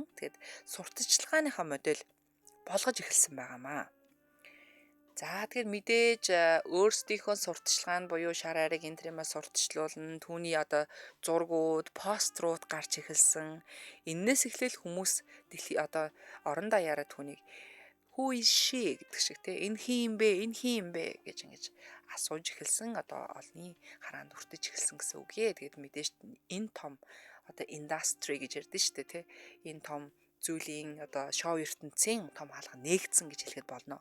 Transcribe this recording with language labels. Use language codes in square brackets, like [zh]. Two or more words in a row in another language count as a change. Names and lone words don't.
[mn] Тэгээд сурталчилгааныхаа модель болгож эхэлсэн байгаамаа. За тэгэхээр мэдээж өөрсдийнхөө сурталчилгаа нь буюу шар ариг энэ төрөмөө сурталчлуулна. Түүний одоо зургууд, пострууд гарч эхэлсэн. Иннээс эхлээл хүмүүс одоо орон даяараа түүнийг [en] who is she [mn] гэдэг шиг те энэ хин юм бэ? Энэ хин юм бэ гэж ингэж асууж эхэлсэн. Одоо олны хараанд өртөж эхэлсэн гэсэн үг ээ. Тэгээд мэдээж энэ том одоо industry гэж ярьдэн шүү дээ те. Энэ том зүйлийн одоо шоу ертөнцийн том хаалга нээгдсэн гэж хэлэхэд болно.